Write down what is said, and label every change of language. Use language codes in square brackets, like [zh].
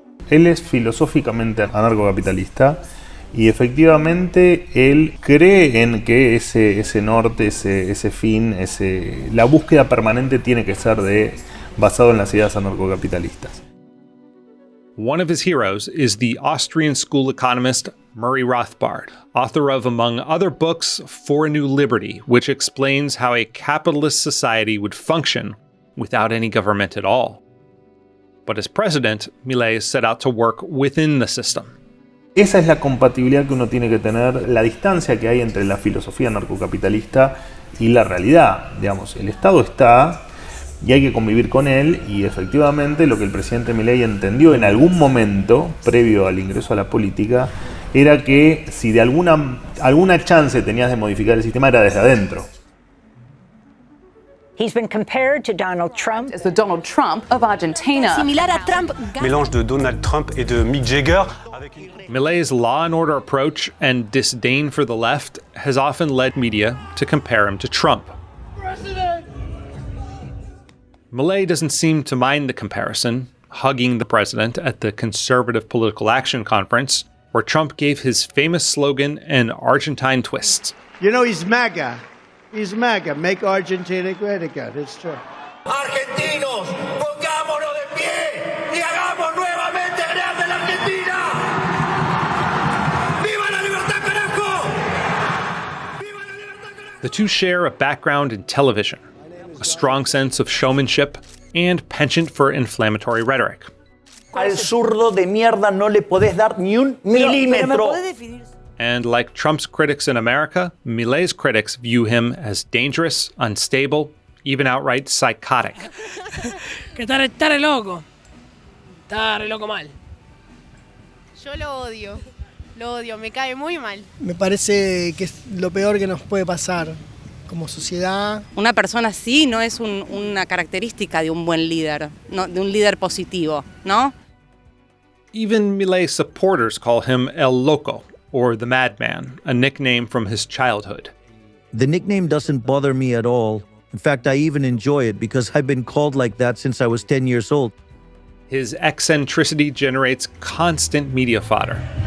[es] Él es filosóficamente anarcocapitalista y efectivamente él cree en que ese norte, ese fin, la búsqueda permanente tiene que ser basado en las ideas anarcocapitalistas. [en] One of his heroes is the Austrian school economist Murray Rothbard, author of, among other books, For a New Liberty, which explains how a capitalist society would function without any government at all. But as president, Milei set out to work within the system. [es] Esa es la compatibilidad que uno tiene que tener, la distancia que hay entre la filosofía anarcocapitalista y la realidad. Digamos, el Estado está y hay que convivir con él, y efectivamente lo que el presidente Milei entendió en algún momento, previo al ingreso a la política, era que si de alguna chance tenías de modificar el sistema era desde adentro. [en] He's been compared to Donald Trump as the Donald Trump of Argentina. [es] Similar a Trump. [fr] Mélange de Donald Trump et de Mick Jagger. [en] Milei's law and order approach and disdain for the left has often led media to compare him to Trump. President! Milei doesn't seem to mind the comparison, hugging the president at the Conservative Political Action Conference, where Trump gave his famous slogan an Argentine twist. You know, he's MAGA. He's MAGA. Make Argentina great again. It's true. [es] Argentinos, pongámonos de pie y hagamos nuevamente grande la Argentina. ¡Viva la libertad, carajo! ¡Viva la libertad, carajo! [en] The two share a background in television, a strong sense of showmanship, and penchant for inflammatory rhetoric. [es] Al zurdo de mierda no le podés dar ni un milímetro. [en] And like Trump's critics in America, Milei's critics view him as dangerous, unstable, even outright psychotic. [es] Que está re loco. Está re loco mal. Yo lo odio, me cae muy mal. Me parece que es lo peor que nos puede pasar como sociedad. Una persona así no es una característica de un buen líder, no, de un líder positivo, ¿no? [en] Even Milei's supporters call him El Loco, or the Madman, a nickname from his childhood. The nickname doesn't bother me at all. In fact, I even enjoy it because I've been called like that since I was 10 years old. His eccentricity generates constant media fodder.